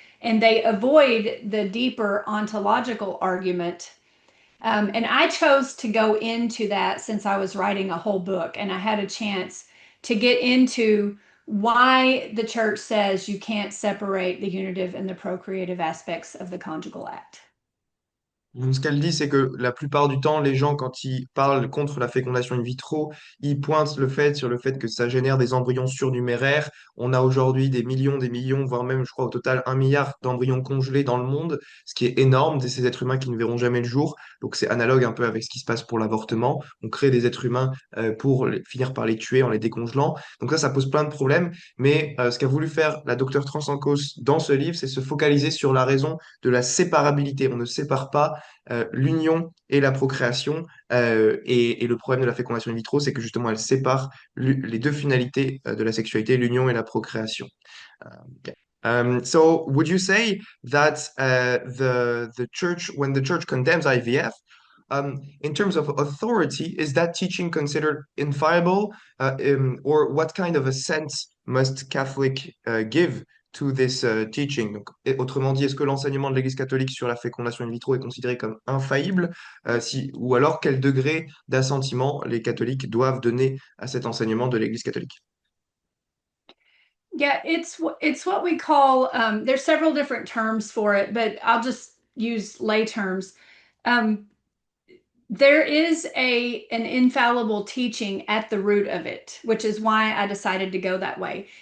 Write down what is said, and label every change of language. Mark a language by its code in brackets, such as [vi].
[en] And they avoid the deeper ontological argument. And I chose to go into that since I was writing a whole book and I had a chance to get into why the church says you can't separate the unitive and the procreative aspects of the conjugal act. [fr] Donc, ce qu'elle dit, c'est que la plupart du temps, les gens, quand ils parlent contre la fécondation in vitro, ils pointent sur le fait que ça génère des embryons surnuméraires. On a aujourd'hui des millions, voire même, je crois, au total, 1 milliard d'embryons congelés dans le monde, ce qui est énorme, de ces êtres humains qui ne verront jamais le jour. Donc, c'est analogue un peu avec ce qui se passe pour l'avortement. On crée des êtres humains pour finir par les tuer en les décongelant. Donc, ça pose plein de problèmes. Mais ce qu'a voulu faire la docteure Trasancos dans ce livre, c'est se focaliser sur la raison de la séparabilité. On ne sépare pas l'union et la procréation. Et le problème de la fécondation in vitro, c'est que justement, elle sépare les deux finalités de la sexualité, l'union et la procréation. [en] Okay. So, would you say that the church, when the church condemns IVF, in terms of authority, is that teaching considered infallible, or what kind of a sense must Catholic give to this teaching? [fr] Donc, autrement dit, est-ce que l'enseignement de l'Église catholique sur la fécondation in vitro est considéré comme infaillible, ou alors quel degré d'assentiment les catholiques doivent donner à cet enseignement de l'Église catholique? [en] Yeah, it's what we call there's several different terms for it, but I'll just use lay terms. Um, there is an infallible teaching at the root of it, which is why I decided to go that way.